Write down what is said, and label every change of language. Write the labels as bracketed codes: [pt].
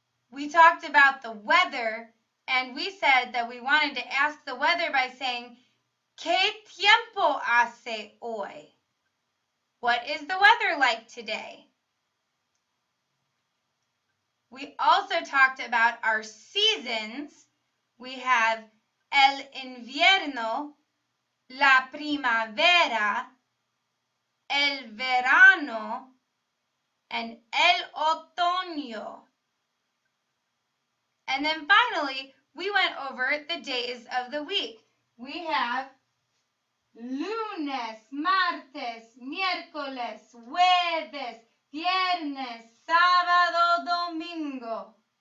[en] We talked about the weather, and we said that we wanted to ask the weather by saying, [es] ¿Qué tiempo hace hoy? [en] What is the weather like today? We also talked about our seasons. We have [es] el invierno, la primavera, el verano, [en] and [es] el otoño. [en] And then finally, we went over the days of the week. We have [es] lunes, martes, miércoles, jueves, viernes, sábado, domingo.